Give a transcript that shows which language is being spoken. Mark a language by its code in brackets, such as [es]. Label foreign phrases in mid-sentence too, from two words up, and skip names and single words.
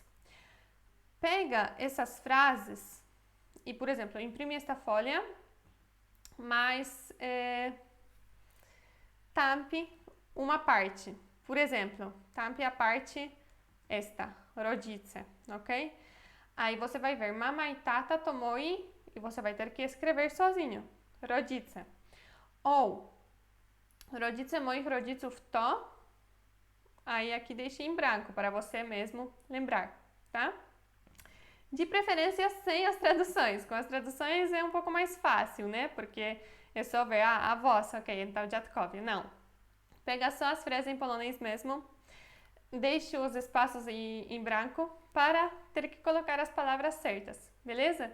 [pt] Pega essas frases e, por exemplo, imprime esta folha, mas tampe uma parte. Por exemplo, tampe a parte esta, rodzice, ok? Aí você vai ver mama e tata [pl] to moi [pt] e você vai ter que escrever sozinho, rodzice. [pl] Ou rodzice moich rodziców to, [pt] aí aqui deixe em branco para você mesmo lembrar, tá? De preferência sem as traduções. Com as traduções é um pouco mais fácil, né? Porque é só ver a voz, ok, então dziadkowie. Não. Pega só as frases em polonês mesmo, deixe os espaços em branco para ter que colocar as palavras certas, beleza?